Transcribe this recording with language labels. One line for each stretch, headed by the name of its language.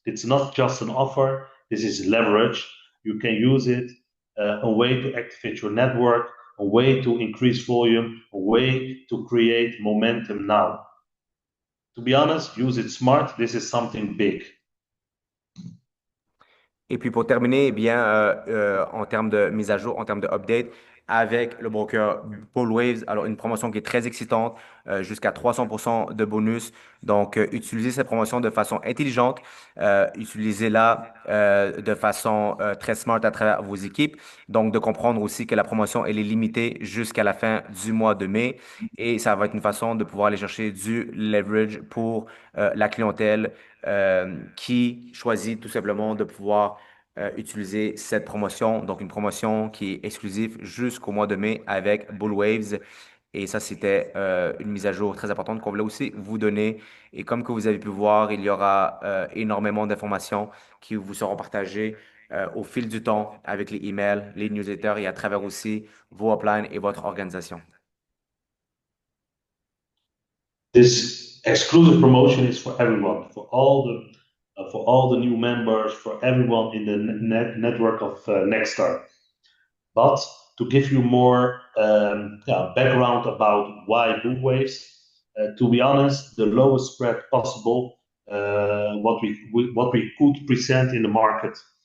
English: It's not just an offer, this is leverage. You can use it, a way to activate your network, a way to increase volume, a way to create momentum now. To be honest, use it smart, this is something big.
French: Et puis pour terminer, eh bien, en termes de mise à jour, en termes de update, avec le broker Waves, alors une promotion qui est très excitante, jusqu'à 300% de bonus. Donc, utilisez cette promotion de façon intelligente, utilisez-la de façon très smart à travers vos équipes. Donc, de comprendre aussi que la promotion, elle est limitée jusqu'à la fin du mois de mai et ça va être une façon de pouvoir aller chercher du leverage pour la clientèle qui choisit tout simplement de pouvoir utiliser cette promotion. Donc, une promotion qui est exclusive jusqu'au mois de mai avec Bullwaves. Et ça, c'était une mise à jour très importante qu'on voulait aussi vous donner. Et comme que vous avez pu voir, il y aura énormément d'informations qui vous seront partagées au fil du temps avec les emails, les newsletters et à travers aussi vos uplines et votre organisation.
English: This exclusive promotion is for everyone, for all the new members, for everyone in the network of Nextstar. But to give you more background about why Blue Waves, to be honest, the lowest spread possible, what we could present in the market.